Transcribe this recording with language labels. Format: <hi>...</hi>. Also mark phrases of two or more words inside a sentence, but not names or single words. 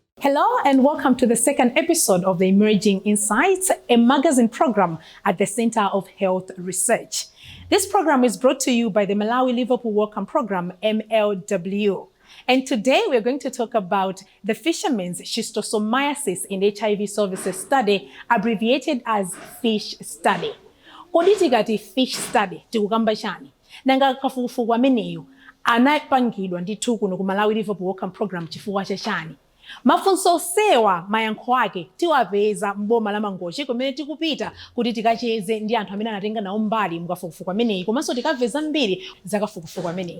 <en>Hello and welcome to the second episode of the Emerging Insights, a magazine program at the Center of Health Research. This program is brought to you by the Malawi Liverpool Welcome Program, MLW. And today we're going to talk about the fishermen's schistosomiasis in HIV services study, abbreviated as FISH study.</en> <ny>Kodi tikati FISH study tikukamba chani? Nanga kafukufuku ameneyo anapangidwa ndithu kuno ku Malawi Liverpool Welcome Program chifukwa chani? Mafunso sewa mayankho ake tiwapeza mboma la Mangochi kumene tikupita kuti tikacheze ndi anthu amene anatenga nawo mbali mukafukufuku ameneyi komanso tikapeza mbiri zakafukufuku ameneyi.</ny>